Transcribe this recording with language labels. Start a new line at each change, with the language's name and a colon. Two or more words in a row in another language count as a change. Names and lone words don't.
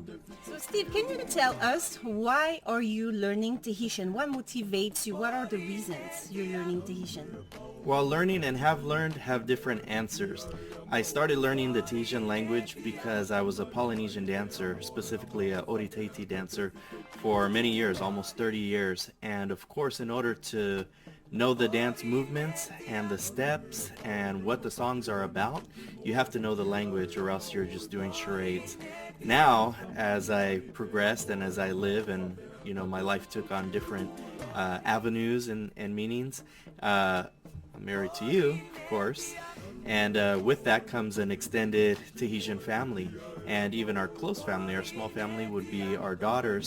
English: So Steve, can you tell us, why are you learning Tahitian? What motivates you? What are the reasons you're learning Tahitian? While learning and have learned have different answers. I started learning the Tahitian language because I was a Polynesian dancer, specifically a
Tahitian: ʻOri Tahiti
English: dancer, for many years, almost 30 years. And of course, in order to know the dance movements and the steps and what the songs are about, you have to know the language, or else you're just doing charades. Now, as I progressed and as I live, and my life took on different avenues and meanings, I'm married to you, of course, and with that comes an extended Tahitian family, and even our close family, our small family, would be our daughters.